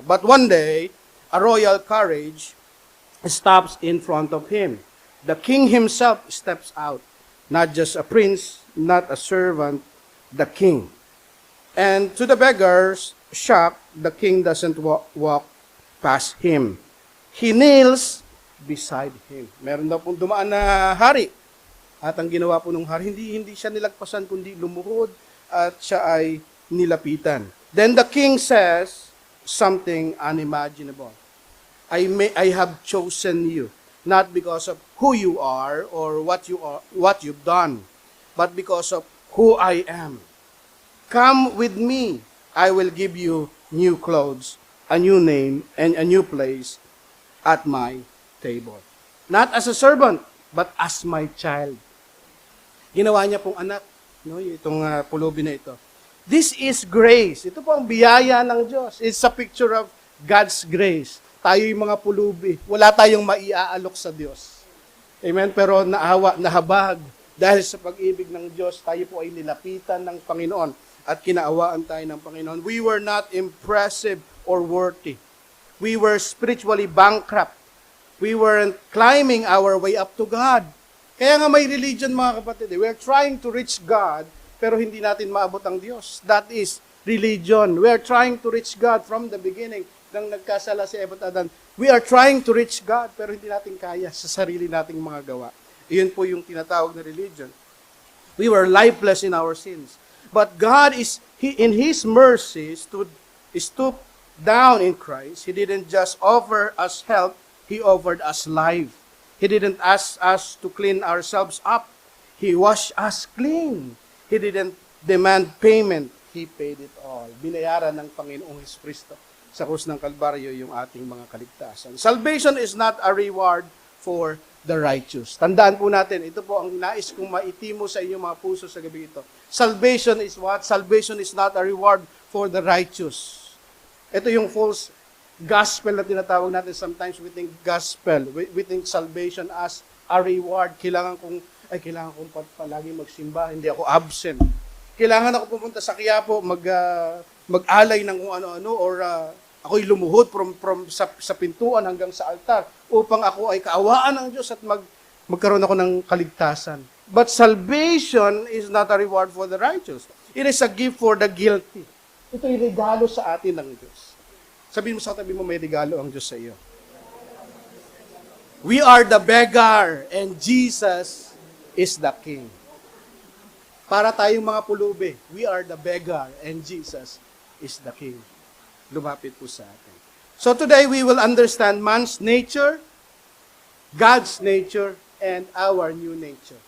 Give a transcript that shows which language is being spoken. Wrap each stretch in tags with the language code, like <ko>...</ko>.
<en>But one day, a royal carriage stops in front of him. The king himself steps out. Not just a prince, not a servant, the king. And to the beggar's shock, the king doesn't walk past him. He kneels beside him.</en> <tl>Meron daw pong dumaan na hari. At ang ginawa po ng hari, hindi siya nilagpasan, kundi lumuhod at siya ay nilapitan.</tl> <en>Then the king says something unimaginable. I have chosen you, not because of who you are or what you've done, but because of who I am. Come with me. I will give you new clothes, a new name, and a new place at my table. Not as a servant, but as my child.</en> <tl>Ginawa niya pong anak, no, itong pulubi na ito.</tl> <en>This is grace.</en> <tl>Ito po ang biyaya ng Diyos.</tl> <en>It's a picture of God's grace.</en> <tl>Tayo yung mga pulubi. Wala tayong maiaalok sa Diyos. Amen? Pero nahabag. Dahil sa pag-ibig ng Diyos, tayo po ay nilapitan ng Panginoon at kinaawaan tayo ng Panginoon.</tl> <en>We were not impressive or worthy. We were spiritually bankrupt. We weren't climbing our way up to God.</en> <tl>Kaya nga may religion, mga kapatid.</tl> <en>We're trying to reach God,</en> <tl>pero hindi natin maabot ang Diyos.</tl> <en>That is religion. We are trying to reach God from the beginning.</en> <tl>Nang nagkasala si Eva at Adan,</tl> <en>we are trying to reach God,</en> <tl>pero hindi natin kaya sa sarili nating mga gawa. Iyon po yung tinatawag na religion.</tl> <en>We were lifeless in our sins. But God in His mercy, stooped down in Christ. He didn't just offer us help, He offered us life. He didn't ask us to clean ourselves up. He washed us clean. He didn't demand payment. He paid it all.</en> <tl>Binayaran ng Panginoong Jesucristo sa krus ng Kalbaryo yung ating mga kaligtasan.</tl> <en>Salvation is not a reward for the righteous.</en> <tl>Tandaan po natin, ito po ang nais kong maitimo sa inyong mga puso sa gabi ito.</tl> <en>Salvation is what? Salvation is not a reward for the righteous.</en> <tl>Ito yung false gospel na tinatawag natin.</tl> <en>Sometimes we think gospel. We think salvation as a reward.</en> <tl>Kailangan kong palagi magsimba. Hindi ako absent. Kailangan ako pumunta sa Quiapo, mag-alay ng kung ano-ano or ako'y lumuhod sa pintuan hanggang sa altar upang ako ay kaawaan ng Diyos at magkaroon ako ng kaligtasan.</tl> <en>But salvation is not a reward for the righteous. It is a gift for the guilty.</en> <tl>Ito'y regalo sa atin ng Diyos. Sabihin mo sa tabi mo, may regalo ang Diyos sa iyo.</tl> <en>We are the beggar and Jesus is the King.</en> <tl>Para tayong mga pulubi,</tl> <en>we are the beggar and Jesus is the King.</en> <tl>Lumapit po sa atin.</tl> <en>So today we will understand man's nature, God's nature, and our new nature.</en>